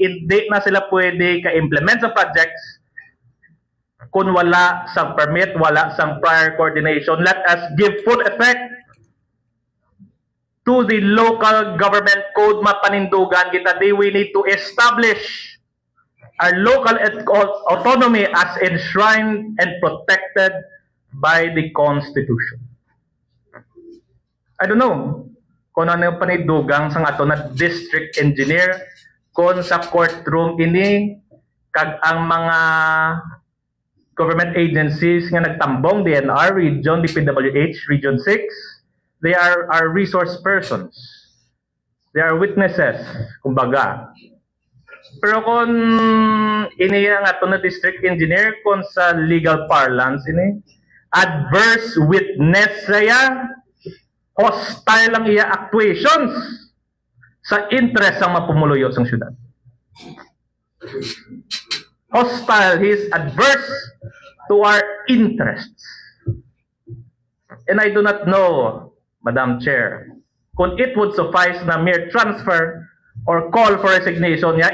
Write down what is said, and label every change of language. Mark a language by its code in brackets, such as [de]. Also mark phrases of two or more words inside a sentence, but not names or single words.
[hil] Hindi na sila pwede ka-implement sa projects kung wala sang permit, wala sang prior coordination. [en] Let us give full effect to the local government code [hil] mapanindugan kita di [en] we need to establish our local autonomy as enshrined and protected by the Constitution. I don't know [hil] kung ano yung panidugang sa ato na district engineer kung sa courtroom ini kag ang mga [en] government agencies [hil] nga nagtambong, DNR, Region, DPWH, Region 6, [en] they are our resource persons. They are witnesses, [hil] kumbaga. Pero kung ini nga ito na district engineer, kung sa [en] legal parlance [hil] ini, [en] adverse witness [hil] siya, hostile ang iya actuations sa interest ng mapumuluyo sa syudad. [en] Hostile, he is adverse to our interests. And I do not know, Madam Chair, kung it would suffice na mere transfer or call for resignation niya.